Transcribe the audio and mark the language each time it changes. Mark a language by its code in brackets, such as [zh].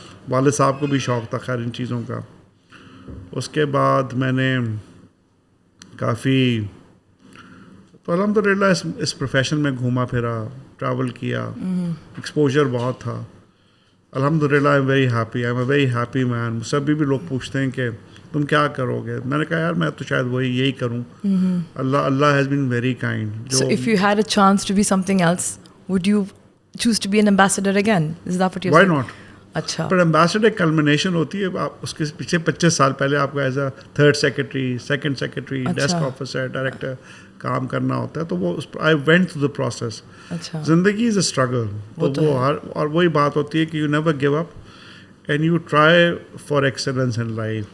[hi] वालिद साहब को भी शौक़ था खैर इन चीज़ों का. उसके बाद मैंने काफ़ी, तो अल्हम्दुलिल्लाह इस प्रोफेशन में घूमा फिरा, ट्रैवल किया, एक्सपोजर बहुत था. अल्हम्दुलिल्लाह [en] I am very happy, I am a very happy man. [hi] मुझसे भी लोग पूछते हैं कि तुम क्या करोगे. मैंने कहा यार मैं तो शायद यही करूं. अल्लाह [en] Has been very kind. So if you had a chance to be something else, would you choose to be an ambassador again? Is that what you're saying? Why not? [hi] अच्छा. पर एम्बेसडर कल्मिनेशन होती है. आप उसके पीछे 25 साल पहले आपको [en] as a third secretary, [hi] second secretary, desk officer, director काम करना होता है. [en] तो वो I went through the process. [hi] अच्छा. [en] जिंदगी is a struggle. [hi] तो वो और वही बात होती है कि [en] You never give up and you try for excellence in life.